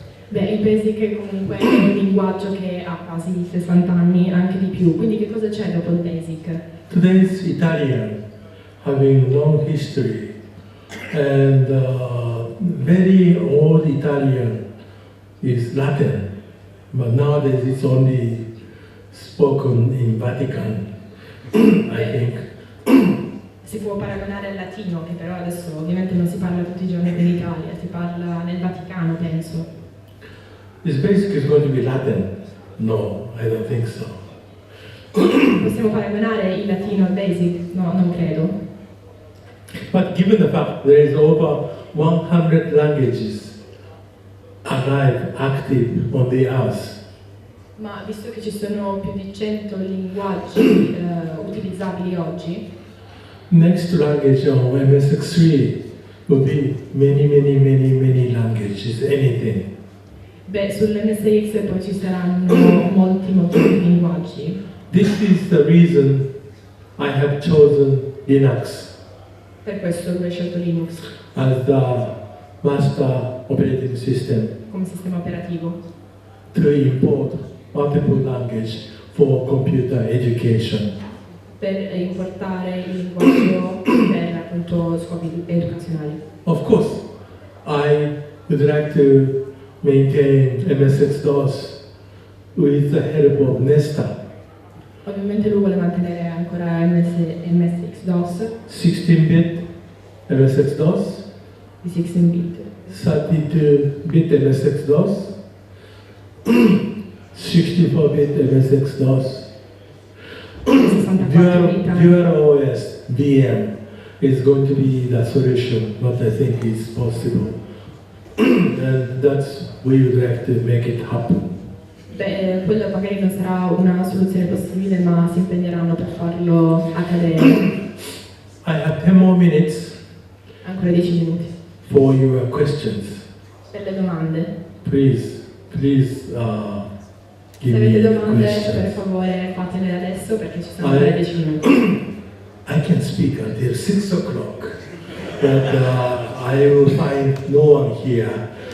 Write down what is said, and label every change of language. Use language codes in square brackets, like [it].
[it] Beh, il BASIC comunque è un linguaggio che ha quasi 60 anni, anche di più, quindi che cosa c'è dopo il BASIC? [en] Today's Italian, having long history, and very old Italian is Latin, but nowadays it's only spoken in Vatican, I think. [it] Si può paragonare al latino, che però adesso ovviamente non si parla tutti i giorni in Italia, si parla nel Vaticano, penso. [en] This BASIC is going to be Latin? No, I don't think so. [it] Possiamo paragonare il latino al BASIC? No, non credo. [en] But given the fact there is over 100 languages alive, active on the earth, [it] Ma visto che ci sono più di 100 linguaggi utilizzabili oggi, [en] next language on MSX3 will be many languages, anything. [it] beh, sull'MSX poi ci saranno molti linguaggi. [en] This is the reason I have chosen Linux [it] Per questo lui ha scelto Linux [en] as the master operating system [it] come sistema operativo [en] to import multiple language for computer education. [it] per importare il linguaggio per appunto scopi educazionali. [en] Of course, I would like to maintain MSX-DOS with the help of Nesta. [it] Ovviamente lui vuole mantenere ancora MSX-DOS [en] 16-bit MSX-DOS, [it] di 16-bit, [en] 32-bit MSX-DOS, 64-bit MSX-DOS, [it] 64 bit. [en] dual OS VM is going to be the solution, what I think is possible. And that's we would like to make it happen. [it] Beh, quello magari non sarà una soluzione possibile, ma si impegneranno per farlo accadere. [en] I have 10 more minutes [it] Ancora 10 minuti [en] for your questions. [it] per le domande. [en] Please [it] Se [en] give [it] avete [en] me [it] domande, per [en] questions. [it] favore fatele adesso perché ci sono ancora 10 minuti. [en] I can speak until 6 o'clock, but I will find no one here.